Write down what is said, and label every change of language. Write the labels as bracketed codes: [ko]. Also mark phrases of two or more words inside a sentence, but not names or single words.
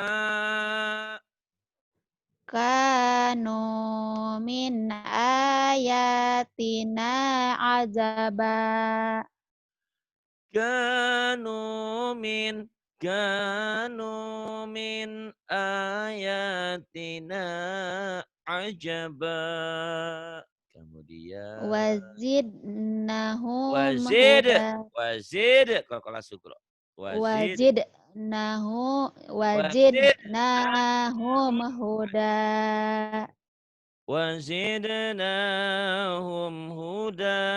[ar] كانوا من آياتنا عجبا. كانوا من كانوا من آياتنا عجبا. [id] Kemudian [ar] wazidnahum wazid, huda وزد قلقلة صغرى وزد, wazidnahu wazid, وزدناهم هدى وزدناهم هدى.